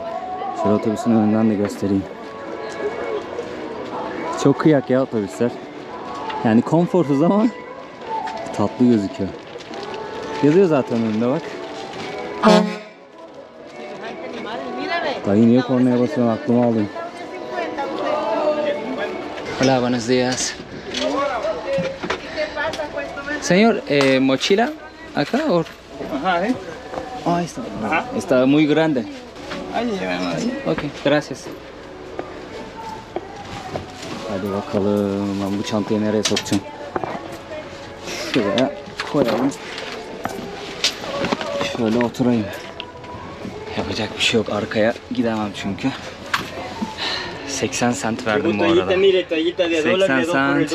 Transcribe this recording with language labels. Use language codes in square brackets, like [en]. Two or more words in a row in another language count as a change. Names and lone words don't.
[tr] Şöyle otobüsün önünden de göstereyim. Çok kıyak ya otobüsler. Yani konforsuz ama tatlı gözüküyor. Yazıyor zaten önünde bak. Dayı niye kornaya basıyorsun, aklıma aldın. [es] Hola, buenos días. Señor, mochila acá o? Ajá, ¿eh? Ah, está. Está muy grande. Ahí llevamos. Okay, gracias. [tr] Hadi bakalım. Ben bu çantayı nereye sokacağım? Şuraya koyalım. Şöyle oturayım. Yapacak bir şey yok. Arkaya gidemem çünkü. 80 cent verdim bu arada. 80 cent.